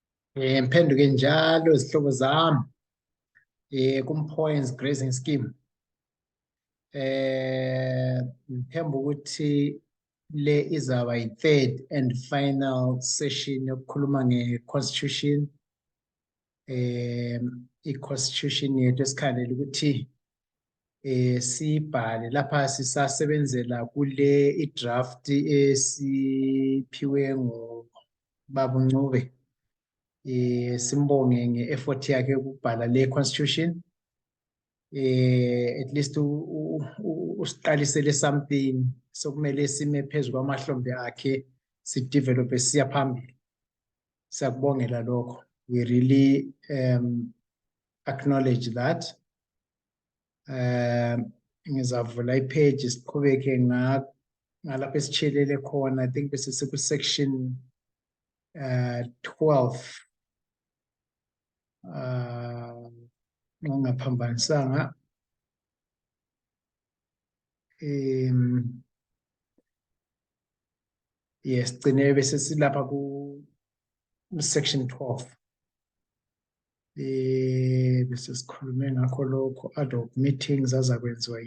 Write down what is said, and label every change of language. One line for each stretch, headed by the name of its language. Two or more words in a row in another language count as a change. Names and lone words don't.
North Ndebele: Mphenduke njalo izihlobo zami Mphoengs Grazing Scheme. Ngithemba ukuthi le izaba yi-
English: third and final session
North Ndebele: yokukhuluma nge-constitution. I-constitution yethu esikhandela ukuthi sibhale lapha sisasebenzela kule i-draft esiphiwe ngubaba uNcube. Simbonge nge-effort yakhe ukubhala le constitution.
English: At least
North Ndebele: usiqalisele something sokumele sime phezu kwamahlombe akhe sidevelop siya phambili. Siyakubongela lokho.
English: We really acknowledge that.
North Ndebele: Ngizavula ipage siqhubeke ngalapha esichelele khona.
English: I think
North Ndebele: bese siku section 12. Ngaphambanisanga yes gcine bese silapha ku section 12 bese sikhulume ngakho lokho
English: ad hoc meetings
North Ndebele: azakwenziwa.